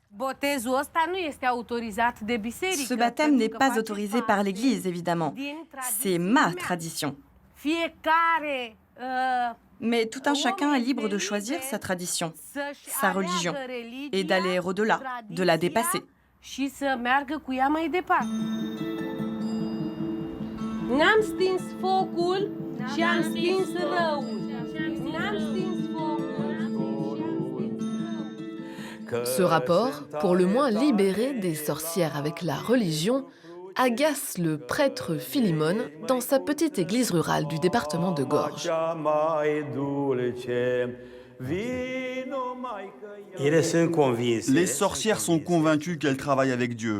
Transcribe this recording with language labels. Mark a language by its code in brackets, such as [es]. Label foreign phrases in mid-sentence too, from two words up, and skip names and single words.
[fr] Ce baptême n'est pas autorisé par l'Église, évidemment. C'est ma tradition. Mais tout un chacun est libre de choisir sa tradition, sa religion, et d'aller au-delà, de la dépasser. [ro] N-am stins focul și am stins răul. N-am stins [fr] Ce rapport, pour le moins libéré des sorcières avec la religion, agace le prêtre Philimon dans sa petite église rurale du département de Gorge. Les sorcières sont convaincues qu'elles travaillent avec Dieu.